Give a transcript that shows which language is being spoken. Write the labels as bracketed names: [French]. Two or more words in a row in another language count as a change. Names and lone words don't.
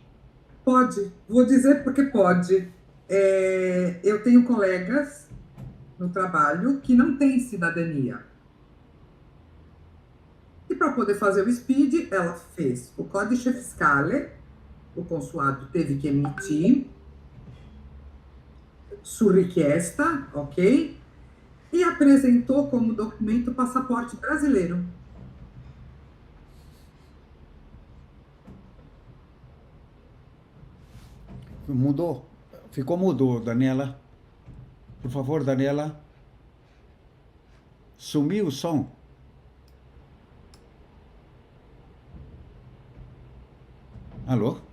[Portuguese] Pode, vou dizer porque pode. Eu tenho colegas no trabalho que não têm cidadania. E para poder fazer o Speed, ela fez o [Italian] Codice Fiscale, [Portuguese] o consulado teve que emitir, [Italian] su richiesta, ok? [Portuguese] E apresentou como documento o passaporte brasileiro. Mudou? Ficou mudo, Daniela. Por favor, Daniela. Sumiu o som. Alô?